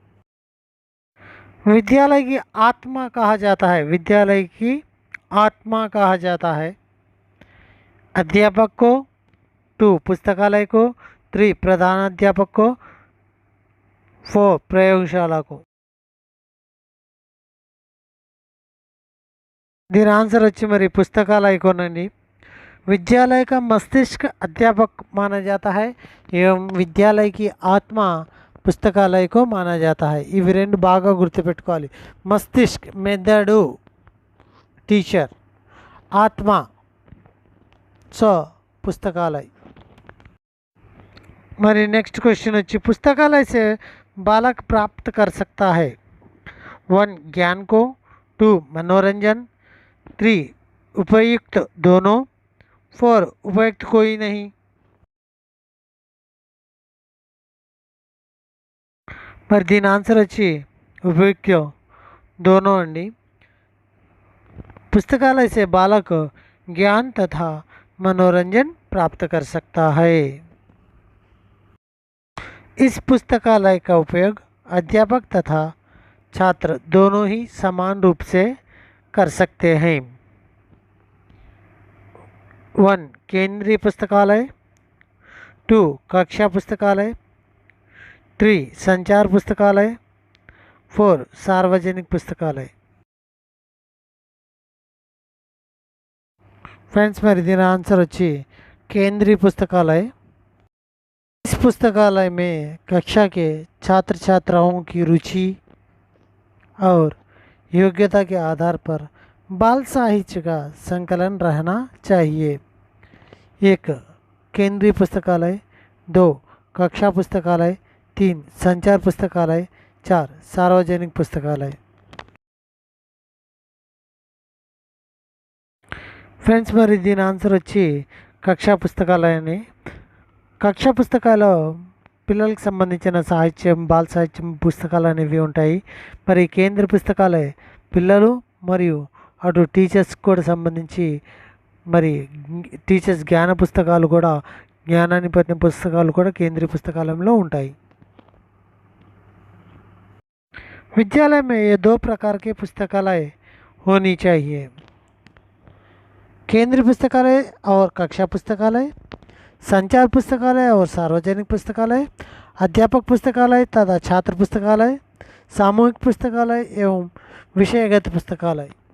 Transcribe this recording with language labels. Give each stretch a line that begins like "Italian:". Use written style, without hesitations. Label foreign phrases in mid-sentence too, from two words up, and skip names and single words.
Hindi: विद्यालय की आत्मा कहा जाता है। विद्यालय की आत्मा कहा जाता है। अध्यापक को, 2 पुस्तकालय को, 3 प्रधान अध्यापक को, 4 प्रयोगशाला को।
Telugu: దీని ఆన్సర్ వచ్చి మరి పుస్తకాలయ కోనండి.
Hindi: विद्यालय का मस्तिष्क अध्यापक माना जाता है एवं विद्यालय की आत्मा पुस्तकालय को माना जाता है।
Telugu: ఇవి రెండు బాగా గుర్తుపెట్టుకోవాలి. మస్తిష్క్ మెదడు టీచర్, ఆత్మ సో पुस्तकालय।
Hindi: मरी
English: next question
Hindi: अच्छी, पुस्तकालय से बालक प्राप्त कर सकता है 1 ज्ञान को, 2 मनोरंजन, 3 उपयुक्त दोनों, 4 उपयुक्त कोई नहीं।
Telugu: మరి దీని ఆన్సర్ వచ్చి
Hindi: उपयुक्त दोनों
Telugu: अंडी।
Hindi: पुस्तकालय से बालक ज्ञान तथा मनोरंजन प्राप्त कर सकता है। इस पुस्तकालय का उपयोग अध्यापक तथा छात्र दोनों ही समान रूप से कर सकते हैं। 1 केंद्रीय पुस्तकालय, 2 कक्षा पुस्तकालय, 3 संचार पुस्तकालय, 4 सार्वजनिक पुस्तकालय।
Telugu: फ्रेंड्स మరి దీని ఆన్సర్ వచ్చి
Hindi: केंद्रीय पुस्तकालय। इस पुस्तकालय में कक्षा के छात्र छात्राओं की रुचि और योग्यता के आधार पर बाल साहित्य का संकलन रहना चाहिए। 1 केंद्रीय पुस्तकालय, 2 कक्षा पुस्तकालय, 3 संचार पुस्तकालय, 4 सार्वजनिक पुस्तकालय।
Telugu: ఫ్రెండ్స్ మరి దీని ఆన్సర్ వచ్చి కక్షా పుస్తకాలయని। కక్షా పుస్తకాలు పిల్లలకు సంబంధించిన సాహిత్యం, బాల సాహిత్యం పుస్తకాలు అనేవి ఉంటాయి। మరి కేంద్ర పుస్తకాలే పిల్లలు మరియు అటు టీచర్స్ కూడా సంబంధించి మరి టీచర్స్ జ్ఞాన పుస్తకాలు కూడా, జ్ఞానాన్ని పొందిన పుస్తకాలు కూడా కేంద్రీయ పుస్తకాలయంలో ఉంటాయి।
Hindi: विद्यालय में ये 2 प्रकार के पुस्तकालय होनी चाहिए, केंद्रीय पुस्तकालय और कक्षा पुस्तकालय, संचार पुस्तकालय और सार्वजनिक पुस्तकालय, अध्यापक पुस्तकालय तथा छात्र पुस्तकालय, सामूहिक पुस्तकालय एवं विषयगत पुस्तकालय।